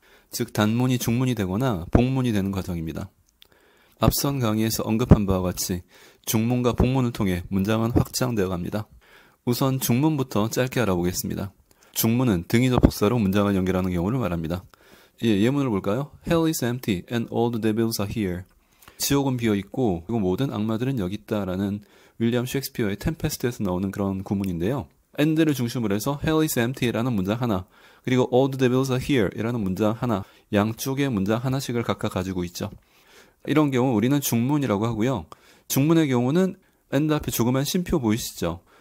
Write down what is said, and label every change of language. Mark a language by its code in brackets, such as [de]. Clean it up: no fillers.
[ko] 즉 단문이 중문이 되거나 복문이 되는 과정입니다. 앞선 강의에서 언급한 바와 같이 중문과 복문을 통해 문장은 확장되어 갑니다. 우선 중문부터 짧게 알아보겠습니다. 중문은 등위 접속사로 문장을 연결하는 경우를 말합니다. 예문을 볼까요? [en] Hell is empty and all the devils are here. [ko] 지옥은 비어있고 그리고 모든 악마들은 여기 있다라는 윌리엄 셰익스피어의 템페스트에서 나오는 그런 구문인데요. and를 중심으로 해서 [en] Hell is empty [ko] 라는 문장 하나, 그리고 [en] all the devils are here [ko] 이라는 문장 하나, 양쪽의 문장 하나씩을 각각 가지고 있죠. 이런 경우 우리는 중문이라고 하고요. 중문의 경우는 and 앞에 조그만 쉼표 보이시죠?